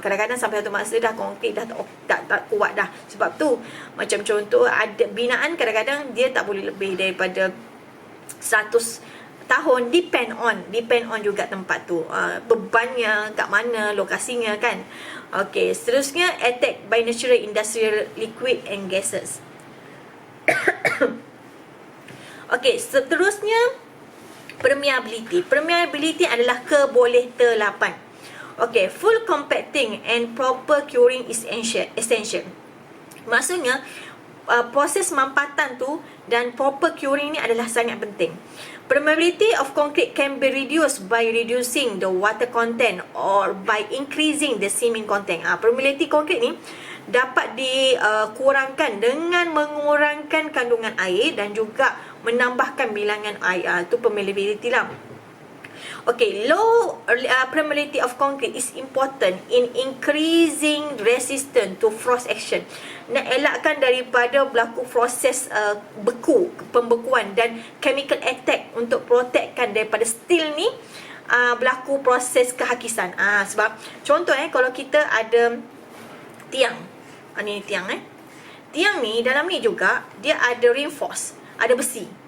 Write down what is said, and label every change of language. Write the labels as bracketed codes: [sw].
[ms] Kadang-kadang sampai satu masa dah konkret dah tak kuat dah. Sebab tu macam contoh ada binaan kadang-kadang dia tak boleh lebih daripada 100 tahun, depend on juga tempat tu, bebannya kat mana, lokasinya kan. [en] Okay, seterusnya attack by natural industrial liquid and gases. [ms] Okay, seterusnya permeability. Permeability adalah keboleh-telapan. [en] Okay, full compacting and proper curing is essential. [ms] Maksudnya proses mampatan tu dan proper curing ni adalah sangat penting. [en] Permeability of concrete can be reduced by reducing the water content or by increasing the cement content. [ms] Permeability concrete ni dapat dikurangkan dengan mengurangkan kandungan air dan juga menambahkan bilangan air. Itu permeability lah. [en] Okay, low permeability of concrete is important in increasing resistance to frost action. [ms] Nak elakkan daripada berlaku proses pembekuan dan chemical attack untuk protectkan daripada steel ni berlaku proses kehakisan. Sebab contoh kalau kita ada tiang, ni tiang tiang ni dalam ni juga dia ada reinforce, ada besi.